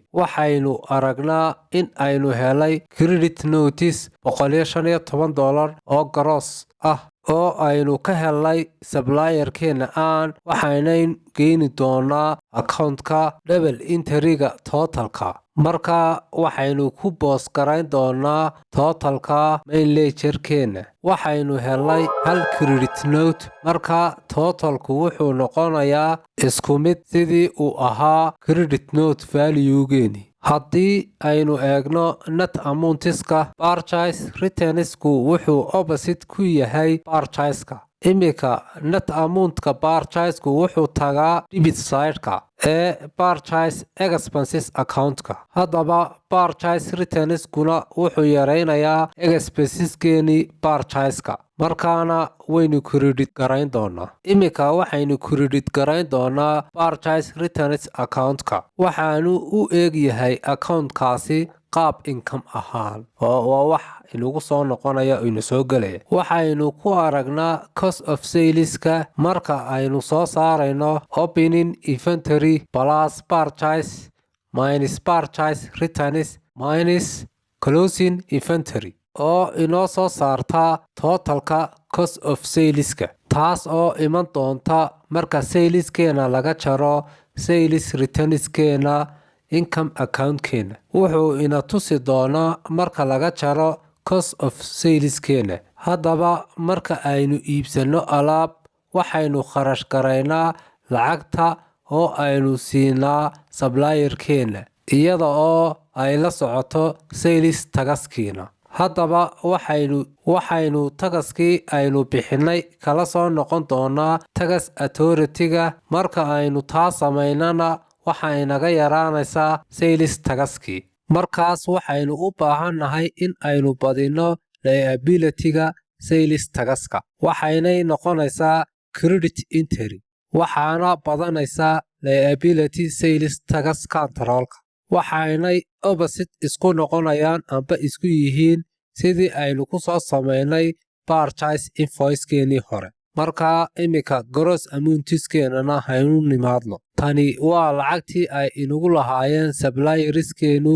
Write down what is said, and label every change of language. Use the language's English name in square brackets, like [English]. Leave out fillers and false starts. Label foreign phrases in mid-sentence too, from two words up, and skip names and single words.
[Somali] Waxaynu aragnaa in aynu helay [English] credit notice [Somali] $115 oo gross ah oo aynu ka helay supplier-keena waxaynayn geeni doonaa account-ka [English] double entry-ga [Somali] total-ka. Marka waxaynu ku post garayn doonaa total-ka [English] main ledger-keena. [Somali] Waxaynu helay hal [English] credit note [Somali] marka total-ku wuxuu noqonayaa isku mid sidii uu ahaa [English] credit note value-geeni. [Somali] Haddii aynu eegno [English] net amounts-ka, purchase returns-ku [Somali] wuxuu opposite ku yahay purchase-ka. Iminka [English] net amount-ka [Somali] purchase-ku wuxuu tagaa [English] debit side-ka [Somali] ee [English] purchase expenses account-ka. [Somali] Haddaba [English] purchase returns-kuna [Somali] wuxuu yaraynayaa expenses-keenii purchase-ka. Markaana waynu credit garayn doonaa. Iminka waxaynu credit garayn doonaa [English] purchase returns account-ka. [Somali] Waxaanu u eegyahay account-kaasi qaab income ahaan oo waa wax inagu soo noqonaya oo ina soo galaya. Waxaynu ku aragnaa [English] cost of sales-ka [Somali] marka aynu soo saarayno [English] opening inventory plus purchase minus purchase returns minus closing inventory [Somali] oo inoo soo saarta total-ka [English] cost of sales-ka. [Somali] Taas oo iman doonta marka sales-keena laga jaro [English] sales returns-keena income account-keena. [Somali] Wuxuu ina tusi doonaa marka laga jaro [English] cost of sales-keena. [Somali] Haddaba marka aynu iibsano alaab waxaynu kharash garaynaa lacagta oo aynu siinaa supplier-keena iyada oo ay la socoto [English] sales tax-kiina. [Somali] Haddaba waxaynu tax-kii aynu bixinay kala soo noqon doonaa [English] tax authority-ga. [Somali] Marka aynu taa samaynana waxa inaga yaraanaysaa [English] sales tax-kii. [Somali] Markaas waxaynu u baahannahay in aynu badino liability-ga [English] sales tax-ka. [Somali] Waxaynay noqonaysaa [English] credit entry. [Somali] Waxaana badanaysaa [English] liability sales tax control-ka. [Somali] Waxaynay opposite isku noqonayaan amba isku yihiin sidii aynu ku soo samaynay [English] purchase invoice-keenii [Somali] hore. Marka iminka [English] gross amounts-keenana [Somali] haynu nimaadno. Tani waa lacagtii ay inagu lahaayeen suppliers-keenu.